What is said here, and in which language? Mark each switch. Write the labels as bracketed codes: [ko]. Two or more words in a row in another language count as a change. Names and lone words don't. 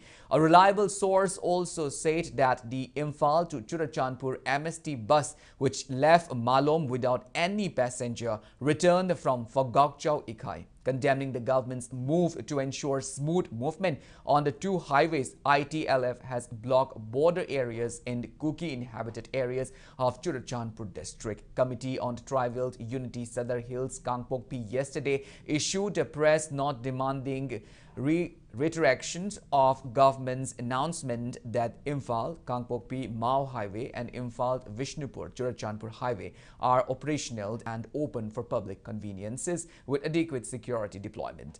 [en] A reliable source also said that the Imphal to Churachandpur MST bus, which left Malom without any passenger, returned from Phogakchau, Ikai. Condemning the government's move to ensure smooth movement on the 2 highways, ITLF has blocked border areas in Kuki inhabited areas of Churachandpur district. Committee on Tribal Unity Sadar Hills Kangpokpi yesterday issued a press note demanding reiterations of government's announcement that Imphal Kangpokpi Mau Highway and Imphal Vishnupur Churachandpur Highway are operational and open for public conveniences with adequate security deployment.